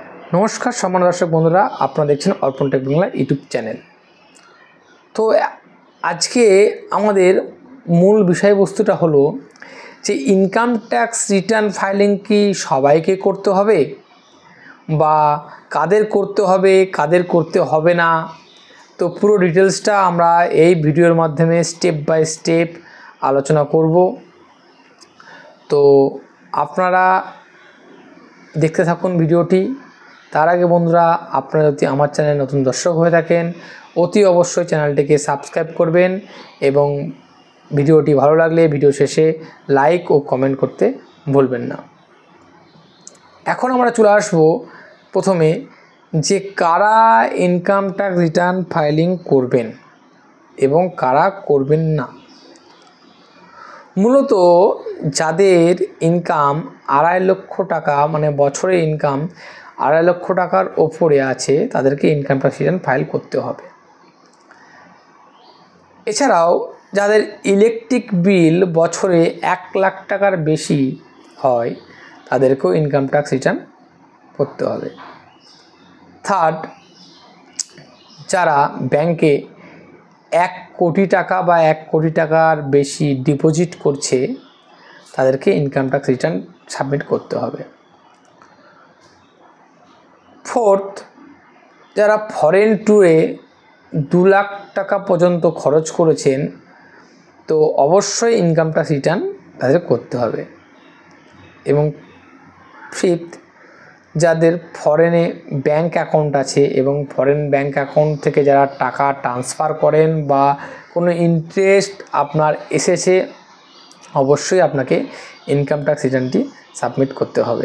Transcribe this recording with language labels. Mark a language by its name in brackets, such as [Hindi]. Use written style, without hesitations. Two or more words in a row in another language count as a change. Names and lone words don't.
[Bangla] নমস্কার সম্মান দর্শক বন্ধুরা আপনারা দেখছেন অর্পণ টেক বাংলা ইউটিউব চ্যানেল। তো আজকে আমাদের মূল বিষয় বস্তুটা হলো যে [English] income tax return filing [Bangla] কি সবাইকে করতে হবে বা কাদের করতে হবে কাদের করতে হবে না। তো পুরো ডিটেলসটা আমরা এই ভিডিওর মাধ্যমে [English] step by step [Bangla] আলোচনা করব। তো আপনারা দেখতে থাকুন ভিডিওটি। তার আগে বন্ধুরা আপনারা যদি আমার চ্যানেলে নতুন দর্শক হয়ে থাকেন অতি অবশ্য চ্যানেলটিকে সাবস্ক্রাইব করবেন এবং ভিডিওটি ভালো লাগলে ভিডিও শেষে লাইক আর কমেন্ট করতে ভুলবেন না। এখন আমরা চলে আসব প্রথমে যে কারা [English] income tax return filing [Bangla] করবেন এবং কারা করবেন না। মূলত যাদের ইনকাম 2.5 লক্ষ টাকা মানে বছরে ইনকাম 2.5 লক্ষ টাকার ওপরে আছে তাদেরকে [English] income tax return file [Bangla] করতে হবে। এছাড়াও যাদের [English] electric bill [Bangla] বছরে 1 লাখ টাকার বেশি হয় তাদেরকেও [English] income tax return [Bangla] করতে হবে। থার্ড, যারা ব্যাংকে 1 কোটি টাকা বা 1 কোটি টাকার বেশি ডিপোজিট করছে তাদেরকে [English] income tax return submit [Bangla] করতে হবে। फोर्थ, যারা [English] foreign tour [Bangla] 2 লাখ টাকা পর্যন্ত খরচ করেছেন তো অবশ্যই [English] income tax return [Bangla] তাদের করতে হবে। এবং ফিফথ, যাদের [English] foreign bank account [Bangla] আছে এবং [English] foreign bank account [Bangla] থেকে যারা টাকা ট্রান্সফার করেন বা কোনো ইন্টারেস্ট আপনার এসেছে অবশ্যই আপনাকে [English] income tax return [Bangla] সাবমিট করতে হবে।